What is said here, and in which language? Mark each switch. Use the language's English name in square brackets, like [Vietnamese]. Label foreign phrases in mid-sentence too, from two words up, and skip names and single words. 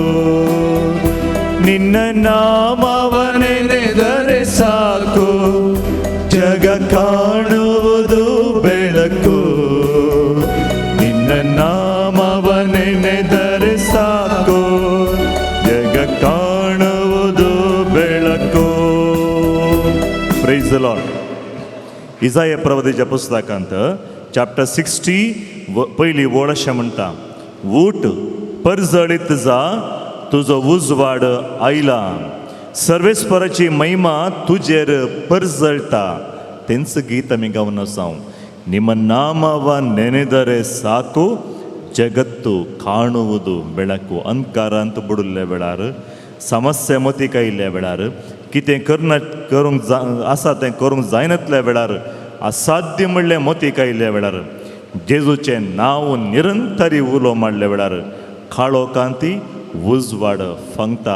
[Kannada] ನಿನ್ನ ನಾಮವ ನೆನೆದರೆ ಸಾಕು, ಜಗ ಕಾಣುವುದು ಬೆಳಕು. ನಿನ್ನ ನಾಮವ ನೆನೆದರೆ ಸಾಕು, ಜಗ ಕಾಣುವುದು ಬೆಳಕು. [English] Praise the Lord. [Konkani] इसाया प्रवचनाच्या पुस्तकांत चॅप्टर 60 पहिली ओळख म्हणटा, ऊट परजळीत जा, तुजो उजवाड आयला. सर्वेस्पराची महिमा तुजेर परजळटा. तेंच गीत आमी गावन आसाव. [Kannada] ನಿಮ್ಮ ನಾಮವ ನೆನೆದರೆ ಸಾಕು, ಜಗತ್ತು ಕಾಣುವುದು ಬೆಳಕು. ಅಂಧಕಾರ ಅಂತ ಬಿಡಲ್ಲೇ [Konkani] बेळार, समस्या मती कायिल्ल्या वेळार, कितें करूंक आसा तें करूंक जायनातल्या वेळार, असाध्य म्हणलें मती कायिल्ल्या वेळार, जेजूचें नांव निरंतरी उलो मारल्या वेळार काळो कांती उजवाड फंगता.